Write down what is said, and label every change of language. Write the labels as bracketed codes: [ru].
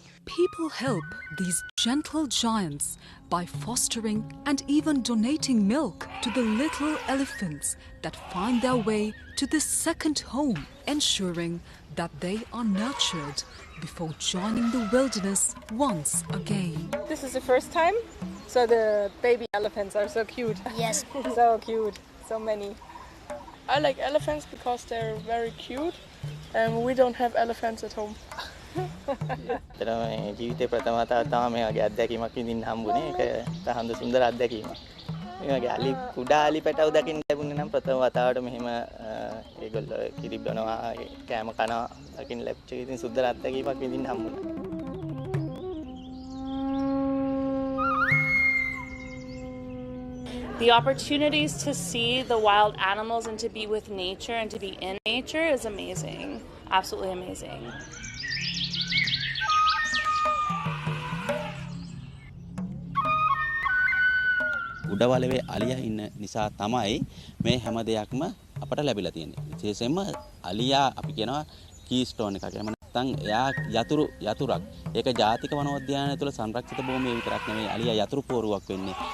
[en] People help these gentle giants by fostering and even donating milk to the little elephants that find their way to this second home, ensuring that they are nurtured before joining the wilderness once again. This is the first time, so the baby elephants are so cute. Yes. So cute, so many. I like elephants because they're very cute, and we don't have elephants at home. [si] ජීවිතේ ප්‍රථම වතාවට තමයි මේ වගේ අත්දැකීමක් විඳින්න හම්බුනේ. ඒක තහඳ සුන්දර අත්දැකීමක්. මේ වගේ අලි කුඩා අලි පැටව දකින්න ලැබුණේ නම් ප්‍රථම වතාවට මෙහෙම ඒගොල්ලෝ කිරි බනවා, කෑම කනවා දකින්න ලැබිච්ච ඉතින් සුන්දර අත්දැකීමක් විඳින්න හම්බුණා. [en] The opportunities to see the wild animals and to be with nature and to be in nature is amazing. Absolutely amazing. [si] Udawalawe අලියා ඉන්න නිසා තමයි මේ හැම දෙයක්ම අපට ලැබිලා තියෙන්නේ. විශේෂයෙන්ම අලියා අපි කියනවා කීස්ටෝන් එකක්. එහෙම නැත්නම් එයා යතුරක්. ඒක ජාතික වනෝද්‍යානය තුළ සංරක්ෂිත භූමියේ විතරක් නෙමෙයි අලියා යතුරු පෝරුවක් වෙන්නේ.